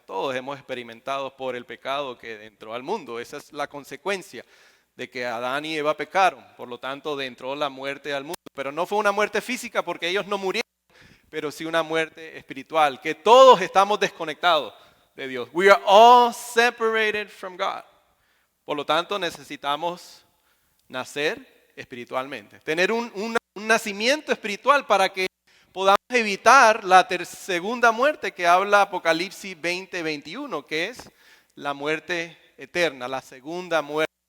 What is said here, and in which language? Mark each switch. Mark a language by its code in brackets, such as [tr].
[es] Todos hemos experimentado por el pecado que entró al mundo. Esa es la consecuencia de que Adán y Eva pecaron. Por lo tanto, entró la muerte al mundo. Pero no fue una muerte física porque ellos no murieron, pero sí una muerte espiritual, que todos estamos desconectados de Dios. [en] We are all separated from God. [es] Por lo tanto, necesitamos nacer espiritualmente. Tener un nacimiento espiritual para que podamos evitar la segunda muerte que habla Apocalipsis 20:21, que es la muerte eterna, la segunda muerte.